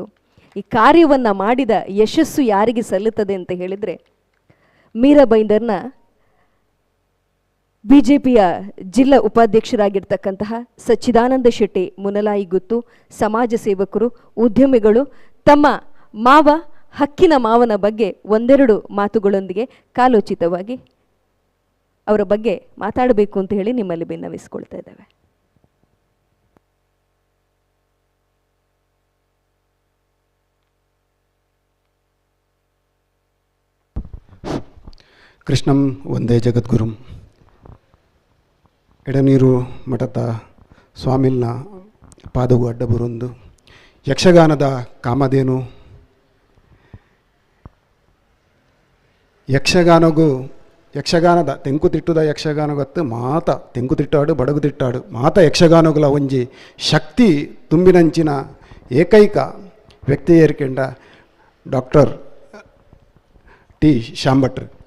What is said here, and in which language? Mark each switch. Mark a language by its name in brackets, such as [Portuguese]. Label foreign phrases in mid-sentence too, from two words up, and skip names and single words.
[Kannada] ಈ ಕಾರ್ಯವನ್ನು ಮಾಡಿದ ಯಶಸ್ಸು ಯಾರಿಗೆ ಸಲ್ಲುತ್ತದೆ ಅಂತ ಹೇಳಿದರೆ, ಮೀರಾಬೈಂದರ್ನ BJPಯ ಜಿಲ್ಲಾ ಉಪಾಧ್ಯಕ್ಷರಾಗಿರ್ತಕ್ಕಂತಹ ಸಚ್ಚಿದಾನಂದ ಶೆಟ್ಟಿ ಮುನಲಾಯಿ ಗುತ್ತು, ಸಮಾಜ ಸೇವಕರು, ಉದ್ಯಮಿಗಳು ತಮ್ಮ ಮಾವ ಹಕ್ಕಿನ ಮಾವನ ಬಗ್ಗೆ ಒಂದೆರಡು ಮಾತುಗಳೊಂದಿಗೆ ಕಾಲೋಚಿತವಾಗಿ ಅವರ ಬಗ್ಗೆ ಮಾತಾಡಬೇಕು ಅಂತ ಹೇಳಿ ನಿಮ್ಮಲ್ಲಿ ಭಿನ್ನವಿಸ್ಕೊಳ್ತಾ ಇದ್ದೇವೆ. [Sanskrit] ಕೃಷ್ಣಂ ಒಂದೇ ಜಗದ್ಗುರುಂ. [Tulu] ಎಡನೀರು ಮಠದ ಸ್ವಾಮಿಲ್ನ ಪಾದವು ಅಡ್ಡ ಬರೊಂದು ಯಕ್ಷಗಾನದ ಕಾಮಧೇನು. ಯಕ್ಷಗಾನದ ತೆಂಕುತಿಟ್ಟುದ ಯಕ್ಷಗಾನಗತ್ತು ಮಾತ ತೆಂಕುತಿಟ್ಟಾಡು ಬಡಗು ತಿಟ್ಟಾಡು ಮಾತ ಯಕ್ಷಗಾನಗಳ ಒಂಜಿ ಶಕ್ತಿ ತುಂಬಿನಂಚಿನ ಏಕೈಕ ವ್ಯಕ್ತಿ ಏರ್ಕೊಂಡ ಡಾಕ್ಟರ್ ಟಿ ಶಾಂಭಟ್ರು